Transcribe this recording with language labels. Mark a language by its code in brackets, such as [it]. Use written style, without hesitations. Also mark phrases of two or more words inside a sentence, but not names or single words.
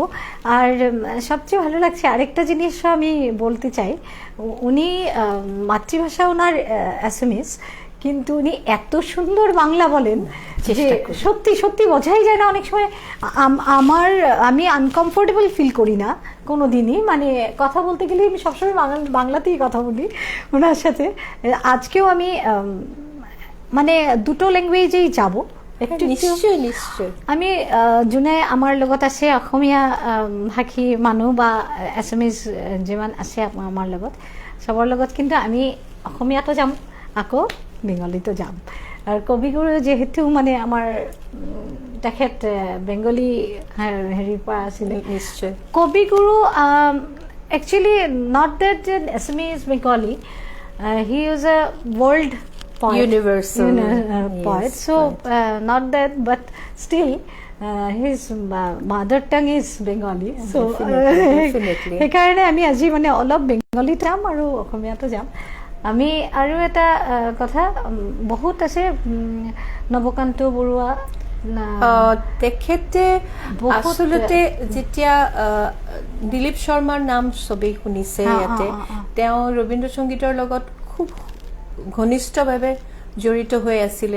[bn] আর সবচেয়ে ভালো লাগছে আরেকটা জিনিস আমি বলতে চাই, উনি মাতৃভাষা ওনার অ্যাসামিস, কিন্তু উনি এত সুন্দর বাংলা বলেন যে সত্যি সত্যি বোঝাই যায় না অনেক সময়। আমি [en] uncomfortable feel [bn] করি না কোনো দিনই, মানে কথা বলতে গেলে আমি সবসময় বাংলাতেই কথা বলি ওনার সাথে। আজকেও আমি মানে দুটো ল্যাঙ্গুৱেজেই যাব একটু। নিশ্চয় [as] আমি যোনে আমাৰ লগত আছে অসমীয়া ভাষী মানুহ বা এছামিজ যিমান আছে আমাৰ লগত, চবৰ লগত কিন্তু আমি অসমীয়াতো যাম, আকৌ বেংগলীতো যাম। আৰু কবিগুৰু যেহেতু মানে আমাৰ তেখেত বেংগলী হেৰিৰ পৰা আছিলে, নিশ্চয় [en] কবিগুৰু actually not that Assamese Bengali, he is a world poet, universal poet. So not that, but still his mother tongue is Bengali. So definitely [as] সেইকাৰণে আমি আজি মানে অলপ বেংগলীত যাম আৰু অসমীয়াতো যাম। আমি আৰু এটা কথা বহুত আছে, নৱকান্ত বৰুৱা, তেখেতে আচলতে যেতিয়া দিলীপ শৰ্মাৰ নাম চবেই শুনিছে ইয়াতে, তেওঁ ৰবীন্দ্ৰ সংগীতৰ লগত খুব ঘনিষ্ঠভাৱে জড়িত হৈ আছিলে।